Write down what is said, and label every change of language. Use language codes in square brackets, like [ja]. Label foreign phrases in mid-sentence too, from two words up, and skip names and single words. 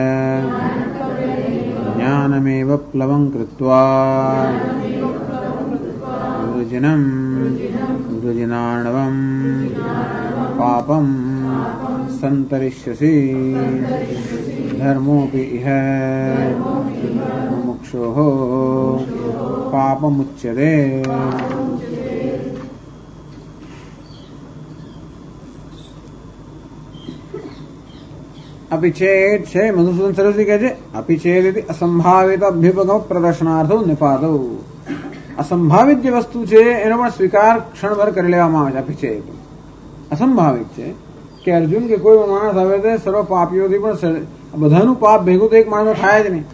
[sa] ज्ञानमेव प्लवं कृत्वा वृजनं वृजनार्णवं पापं सन्तरिष्यसि धर्मोऽपि इह मुमुक्षोः पापमुच्यते। [gu] अपिचेत છે મધુસૂદન સરસ્વતી કહે છે [sa] અપિચેત અસંભાવિત અભ્યુપગમ પ્રદર્શનાર્થો નિપાતો. [gu] અસંભાવિત જે વસ્તુ છે એનો પણ સ્વીકાર ક્ષણભર કરી લેવામાં આવે છે. અપિચય અસંભાવિત છે કે અર્જુન કે કોઈ માણસ આવે છે સર્વ પાપીઓથી પણ બધાનું પાપ ભેગું તો એક માણસ થાય જ નહીં.